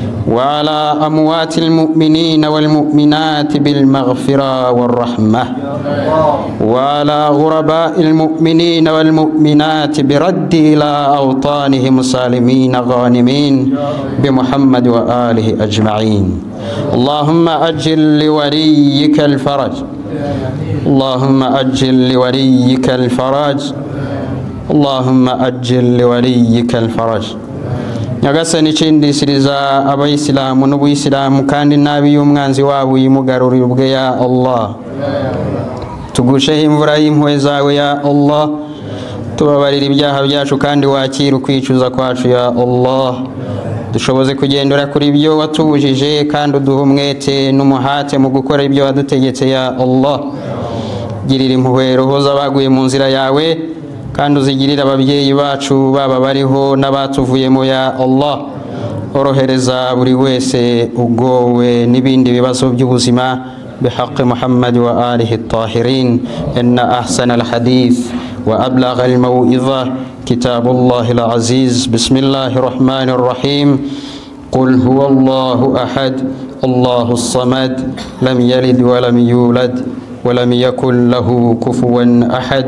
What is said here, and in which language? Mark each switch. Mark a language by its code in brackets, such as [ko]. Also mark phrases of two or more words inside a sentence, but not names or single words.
[ar] وعلى أموات المؤمنين والمؤمنات بالمغفرة والرحمة وعلى غرباء المؤمنين والمؤمنات برد إلى أوطانهم سالمين غانمين بمحمد وآله أجمعين. اللهم أجل لوليك الفرج، اللهم أجل لوليك الفرج، اللهم أجل لوليك الفرج. [rw] nyagasani cindisiriza abayisilamu n'ubuyisilamu kandi nabi y'umwanzi wabo yimugarurira ubwe [ar] يا الله. [rw] Tugusheho imvura y'impuhwe zawe [ar] يا الله, [rw] tubabarira ibyaha byacu kandi wakira ukwicuza kwacu [ar] يا الله. [rw] Dushoboze kugendera kuri ibyo watubujije kandi uduha umwete n'umuhate mu gukora ibyo wadutegetse [ar] يا الله. [rw] Girira impuhwe roho z'abaguye mu nzira yawe kandi uzigirira ababyeyi bacu baba bariho n'abatuvuyemo [ar] يا الله. [rw] Orohereza buri wese ugowe n'ibindi bibazo by'ubuzima [ar] بحق محمد وآله الطاهرين. إن أحسن الحديث وأبلغ الموعظة كتاب الله العزيز. بسم الله الرحمن الرحيم. قل هو الله أحد الله الصمد لم يلد ولم يولد ولم يكن له كفوا أحد.